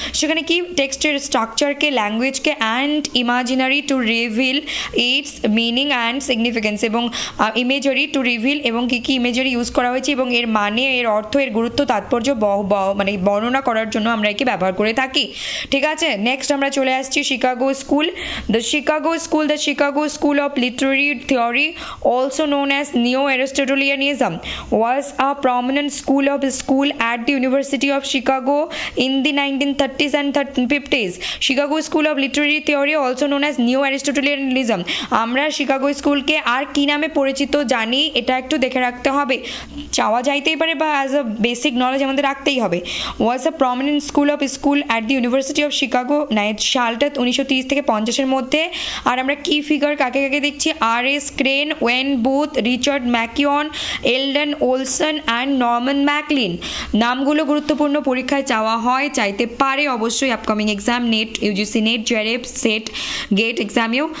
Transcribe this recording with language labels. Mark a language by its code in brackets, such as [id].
[bn] সেখানে কি টেক্সটের স্ট্রাকচারকে, ল্যাঙ্গুয়েজকে and imaginary [en] to reveal its meaning and significance, [bn] এবং ইমেজারি টু রিভিল, এবং কী কী ইমেজারি ইউজ করা হয়েছে এবং এর মানে, এর অর্থ, এর গুরুত্ব, তাৎপর্য মানে বর্ণনা করার জন্য আমরা একে ব্যবহার করে থাকি, ঠিক আছে? নেক্সট আমরা চলে আসছি Chicago school. [en] The Chicago School of Literary Theory, also known as Neo-Aristotelianism, was a prominent school at the University of Chicago in the 1930s and 50s. Chicago School of Literary Theory, also known as Neo-Aristotelianism, [bn] আমরা Chicago স্কুলকে আর কি নামে পরিচিত জানি, এটা একটু দেখে রাখতে হবে, চাওয়া যাইতেই পারে, বা [en] as a basic knowledge [bn] আমাদের রাখতেই হবে। [en] was a prominent school at the University of Chicago, [bn] সালটা 1930 থেকে 50-এর মধ্যে। আর আমরা কি ফিগার কাকে কাকে দেখছি, আর.এস. Crane, when booth, Richard ম্যাকিওন, এলডন Olson and Norman McLean. নামগুলো গুরুত্বপূর্ণ, পরীক্ষায় চাওয়া হয়, চাইতে পারে অবশ্যই, upcoming exam, net, UGC net, JRF, set, gate এক্সামেও।